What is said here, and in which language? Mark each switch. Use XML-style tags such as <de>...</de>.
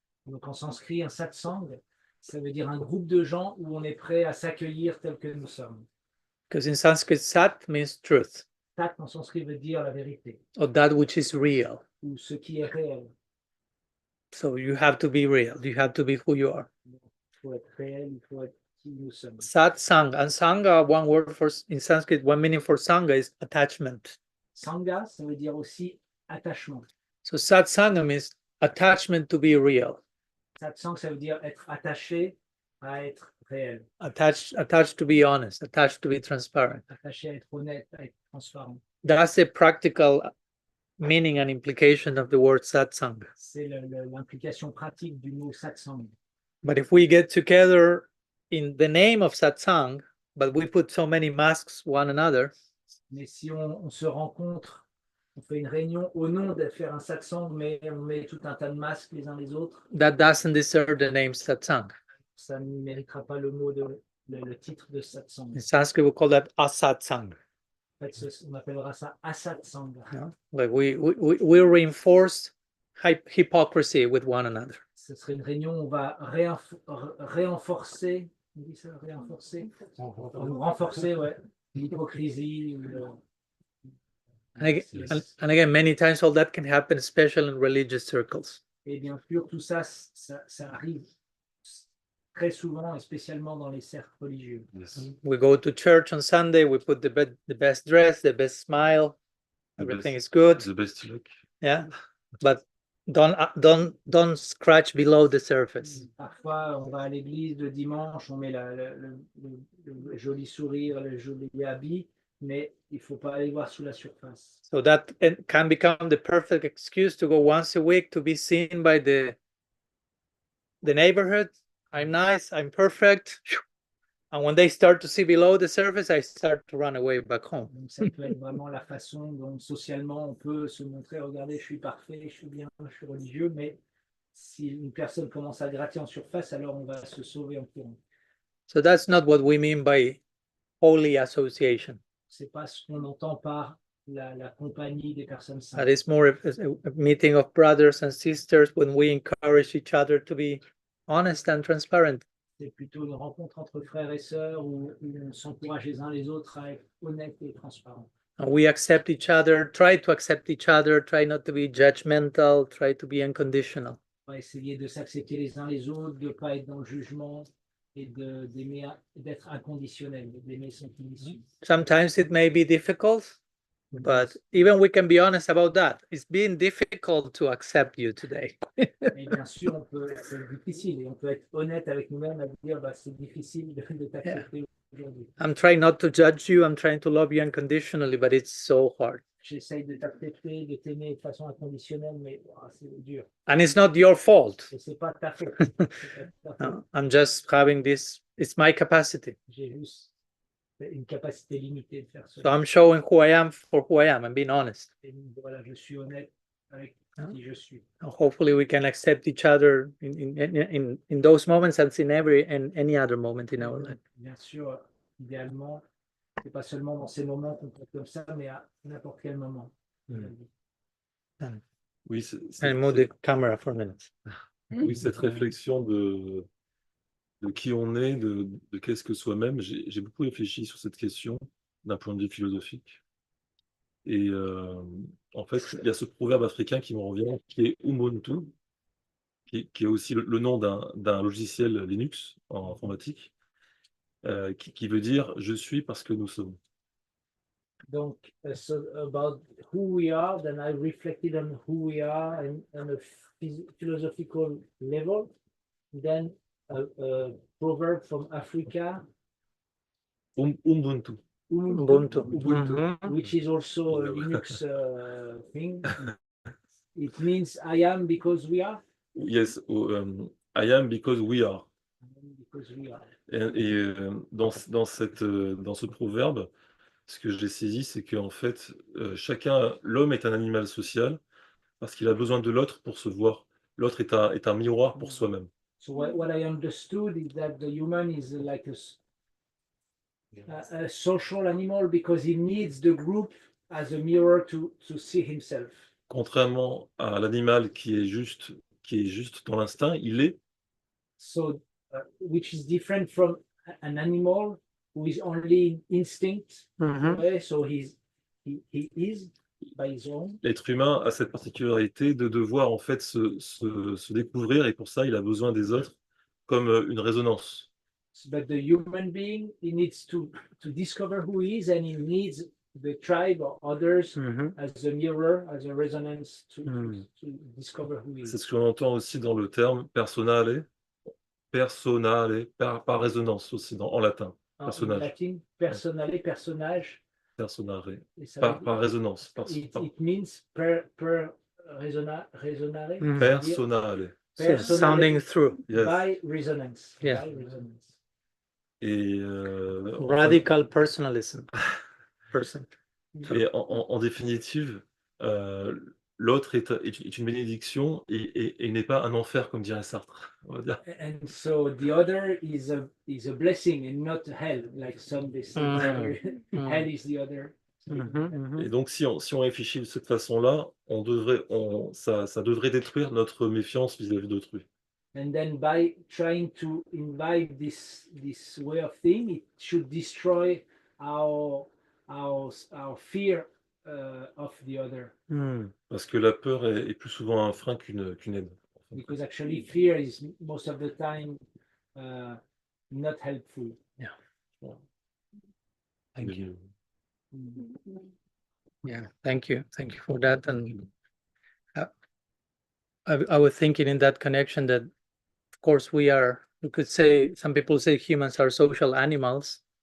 <fr>Donc en sanskrit, un satsang, ça veut dire un groupe de gens où on est prêt à s'accueillir tel que nous sommes.</fr> <en>Because in Sanskrit, sat means truth.</en> <fr>Sat en sanskrit veut dire la vérité.</fr> <en>Or that which is real.</en> <fr>Ou ce qui est réel.</fr> <en>So you have to be real. You have to be who you are.</en> <fr>Il faut être réel, il faut être qui nous sommes. Sat sang.</fr> <en>And sangha, one word for in Sanskrit, one meaning for sangha is attachment.</en> <fr>Sangha, ça veut dire aussi attachement.</fr> <en>So sat sangha means attachment to be real.</en> <fr>Satsang, ça veut dire être attaché à être réel.</fr> <en>Attached to be honest, attached to be transparent.</en> <fr>Attaché à être honnête, à être transparent.</fr> <en>That's the practical meaning and implication of the word satsang.</en> <fr>C'est l'implication pratique du mot satsang.</fr> <en>But if we get together in the name of satsang, but we put so many masks one another,</en> <fr>Mais si on se rencontre, on fait une réunion au nom de faire un satsang, mais on met tout un tas de masques les uns les autres,</fr> <en>that doesn't deserve the name satsang.</en> <fr>ça ne méritera pas le titre de satsang.</fr> <en>In Sanskrit, we call that asatsang.</en> <fr>En fait, on appellera ça asatsang.</fr> <en>Yeah? Like we reinforce hypocrisy with one another.</en> <fr>Ce serait une réunion où on va renforcer, on dit ça, renforcer, ouais, l'hypocrisie.</fr> <en>And again, many times all that can happen, especially in religious circles.</en> <fr>Et bien sûr, tout ça, ça arrive très souvent, et spécialement dans les cercles religieux.</fr> <en>Yes. We go to church on Sunday, we put the best dress, the best smile, everything is good. The best look. Yeah, but don't scratch below the surface.</en> <fr>Parfois, on va à l'église le dimanche, on met le joli sourire, le joli habit, mais il ne faut pas aller voir sous la surface.</fr> <en>So that can become the perfect excuse to go once a week to be seen by the neighborhood. I'm nice, I'm perfect. And when they start to see below the surface, I start to run away back home.</en> <fr>Donc, ça peut être vraiment la façon dont socialement on peut se montrer, regardez, je suis parfait, je suis bien, je suis religieux, mais si une personne commence à gratter en surface, alors on va se sauver en courant.</fr> <en>So that's not what we mean by holy association.</en> <fr>C'est pas ce qu'on entend par la compagnie des personnes</fr> <en>That</en> <fr>saintes.</fr> <en>is more a meeting of brothers and sisters when we encourage each other to be honest and transparent.</en> <fr>C'est plutôt une rencontre entre frères et sœurs où on s'encourage les uns les autres à être honnêtes et transparents.</fr> <en>And we accept each other, try to accept each other, try not to be judgmental, try to be unconditional.</en> <fr>On va essayer de s'accepter les uns les autres, de ne pas être dans le jugement et d'être inconditionnel, d'aimer sans condition.</fr> <en>Sometimes it may be difficult, but even we can be honest about that. It's been difficult to accept you today.</en> <fr>Et bien sûr, c'est difficile et on peut être honnête avec nous-mêmes à dire bah, c'est difficile de t'accepter aujourd'hui.</fr> <en>I'm trying not to judge you, I'm trying to love you unconditionally, but it's so hard.</en> <fr>J'essaye de t'accepter, de t'aimer de façon inconditionnelle, mais c'est dur.</fr> <en>And it's not your fault.</en> <fr>Et c'est pas ta faute.</fr> <en>No, I'm just having this, it's my capacity.</en> <fr>J'ai juste une capacité limitée de faire</fr> <en>So</en> <fr>ça.</fr> <en>I'm showing who I am for who I am. I'm being honest.</en> <fr>Et voilà, je suis honnête avec qui je suis.</fr> <en>And hopefully we can accept each other in those moments and in any other moment in our life.</en> <fr>Bien sûr, idéalement, c'est pas seulement dans ces moments qu'on peut être comme ça, mais à n'importe quel moment. Oui,</fr> <en>And move the camera for a minute.</en> <fr>oui, cette réflexion de qui on est, de qu'est-ce que soi-même, j'ai beaucoup réfléchi sur cette question d'un point de vue philosophique. Et en fait, il y a ce proverbe africain qui me revient, qui est Ubuntu, qui est aussi le nom d'un logiciel Linux en informatique, qui veut dire « je suis parce que nous sommes ». Donc,</fr> <en>so about who we are, then I reflected on who we are on a philosophical level. Then a proverb from Africa, Ubuntu. Ubuntu. which is also a Linux thing. It means I am because we are. Yes, I am because we are. Because we are.</en> <fr>Et dans ce proverbe, ce que j'ai saisi, c'est qu'en fait, l'homme est un animal social parce qu'il a besoin de l'autre pour se voir. L'autre est un miroir pour soi-même.</fr> <en>So what I understood is that the human is like a social animal because he needs the group as a mirror to see himself.</en> <fr>Contrairement à l'animal qui est juste dans l'instinct, il est.</fr> <en>So, which is different from an animal who is only instinct. Okay? So he is by his own.</en> <fr>L'être humain a cette particularité de devoir en fait se découvrir et pour ça, il a besoin des autres comme une résonance.</fr> <en>But the human being, he needs to discover who he is, and he needs the tribe or others as a mirror, as a resonance to discover who he is.</en> <fr>C'est ce qu'on entend aussi dans le terme personale, par résonance aussi en latin. En Personnage. latin, personale, personnage. Personare. Et ça Par, veut par résonance.</fr> <en>it means per resonare, Mm. Personale. So personality sounding through. Yes. by resonance. Yeah. By resonance.</en> <fr>Et,</fr> <en>Radical personalism. Person.</en> <fr>Et en définitive, l'autre est une bénédiction et n'est pas un enfer, comme dirait Sartre. On va dire.</fr> <en>And so the other is a blessing and not hell, like some they say. Mm. The other, Mm. hell is the other.</en> <fr>Et donc, si on réfléchit de cette façon-là, ça devrait détruire notre méfiance vis-à-vis d'autrui.</fr> <en>And then by trying to imbibe this way of thinking, it should destroy our fear of the other. Mm.</en> <fr>Parce que la peur est plus souvent un frein qu'une aide.</fr> <en>Because actually fear is most of the time not helpful. Thank you. Mm. Yeah, thank you for that. And I was thinking in that connection that, of course, we could say, some people say humans are social animals.</en>